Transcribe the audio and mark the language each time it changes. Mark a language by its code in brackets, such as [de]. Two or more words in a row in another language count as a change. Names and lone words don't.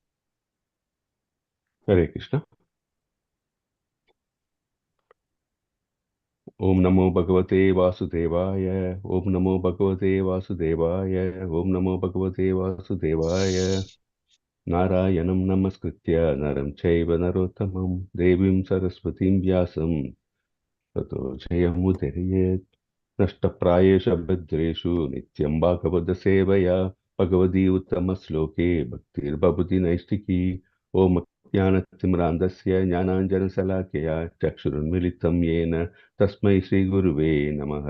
[sa] हरे कृष्ण। ॐ नमो भगवते वासुदेवाय. ॐ नमो भगवते वासुदेवाय। ॐ नमो भगवते वासुदेवाय. नारायणं नमस्कृत्य नरं चैव नरोत्तमम् देवीं सरस्वतीं व्यासं ततो जयमुदीरयेत्. नष्टप्रायेषु भद्रेषु नित्यं भागवतसेवया भगवती उत्तमश्लोके भक्तिर्भवति नैष्टिकी. ॐ ज्ञानतिमिरान्धस्य ज्ञानाञ्जनशलाकया चक्षुरुन्मिलितं येन तस्मै श्रीगुरुवे नमः.